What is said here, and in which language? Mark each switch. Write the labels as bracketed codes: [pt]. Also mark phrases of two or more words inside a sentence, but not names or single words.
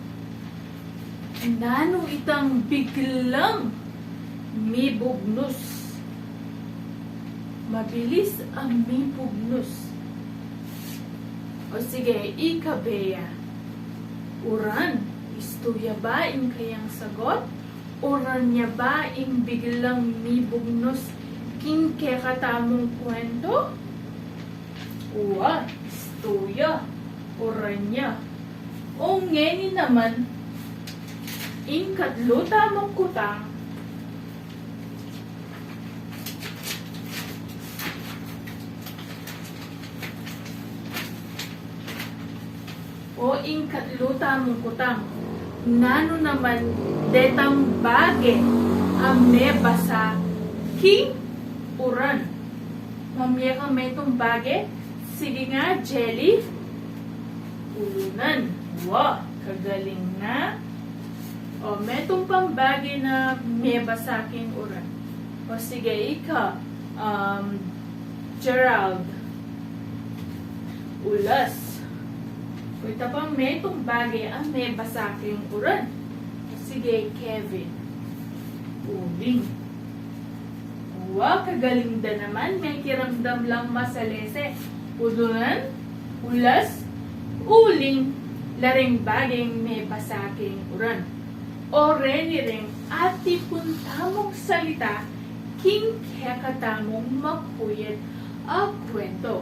[pam] Nano itang biglang mibugnos. Mabilis ang mibugnos. O sige, ikabeya. Uran, istuya ba ing kayang sagot? Uran niya ba ing biglang mibugnos king kekatamong kwento? Uwa, istuya. Oranya. O ngeni naman, Ikatlo tamang kutang. O ikatlo tamang kutang. Nano naman detang bage ame basa king uran. Mamaya ka may itong bage. Sige nga, jelly. Ulunan. Wow, kagaling na. O, may itong pambagi na may basa king uran. O, sige, ika. Gerald. Ulas. O, ito pa may itong bagi ang may basa king uran. O, sige, Kevin. Uling. Wow, kagaling da naman. May kiramdam lang masalese. Ulunan. Ulas. Uling. Laring baging may basaking uran. O reniring ati puntamong salita king kekatamong makuyet a kwento.